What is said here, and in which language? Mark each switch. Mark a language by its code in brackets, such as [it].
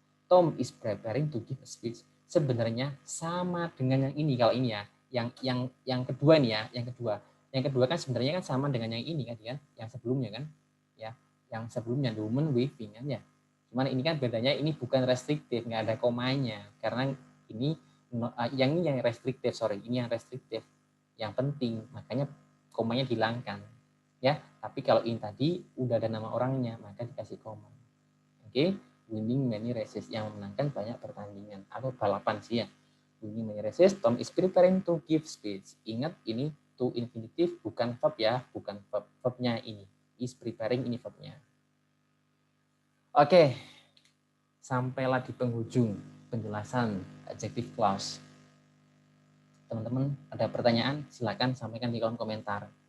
[en] Tom is preparing to give a speech. [id] Sebenarnya sama dengan yang ini kalau ini ya, yang kedua nih ya, yang kedua kan sebenarnya kan sama dengan yang ini kan, yang sebelumnya kan, ya, yang sebelumnya the woman waving kan ya. Cuman ini kan bedanya ini bukan restriktif, nggak ada komanya, karena ini yang ini yang restriktif, ini yang restriktif, yang penting, makanya komanya dihilangkan. Ya, tapi kalau ini tadi udah ada nama orangnya, maka dikasih koma. Oke, [en] winning many races, [id] yang memenangkan banyak pertandingan atau balapan sih ya. [en] Winning many races, Tom is preparing to give speech. [id] Ingat ini to infinitive bukan verb ya, bukan verb. Verbnya ini is preparing, ini verbnya. Oke, sampailah di penghujung penjelasan adjective clause. Teman-teman ada pertanyaan? Silakan sampaikan di kolom komentar.